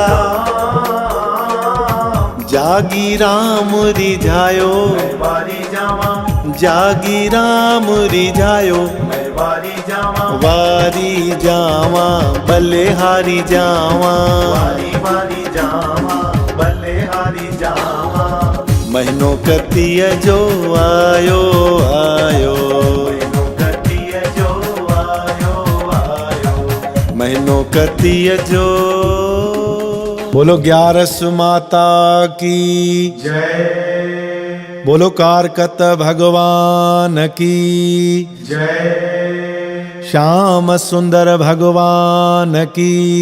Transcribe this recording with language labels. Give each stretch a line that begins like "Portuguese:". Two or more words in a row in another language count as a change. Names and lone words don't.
Sindhi: जागी राम रिझायो, मैं वारी जावा, जागी राम रिझायो। मैं वारी जावा, वारी जावा भले हारी जावा। वारी वारी जावा, भले हारी जावा। महीनो कतीअ जो आयो आयो, महीनो कतीअ जो आयो आयो। महीनो कतीअ जो।
Hindi: बोलो ग्यारस माता की जय, बोलो कारकत भगवान की जय, श्याम सुंदर भगवान की।